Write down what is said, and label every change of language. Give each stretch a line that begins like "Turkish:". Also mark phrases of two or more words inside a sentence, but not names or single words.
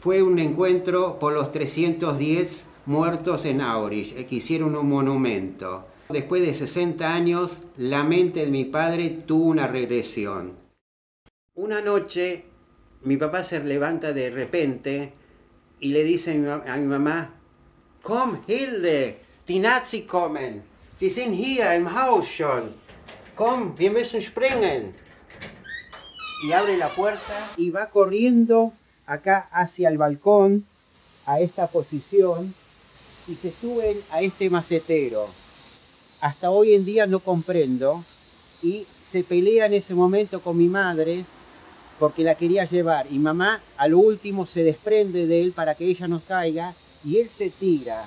Spanish: Fue un encuentro por los 310 muertos en Aurich, que hicieron un monumento. Después de 60 años, la mente de mi padre tuvo una regresión. Una noche, mi papá se levanta de repente y le dice a mi mamá:
German: "Komm, Hilde, die Nazis kommen. Die sind hier im Haus schon. Komm, wir müssen springen."
Spanish: Y abre la puerta y va corriendo acá hacia el balcón, a esta posición, y se suben a este macetero. Hasta hoy en día no comprendo, y se pelea en ese momento con mi madre porque la quería llevar, y mamá a lo último se desprende de él para que ella no caiga, y él se tira.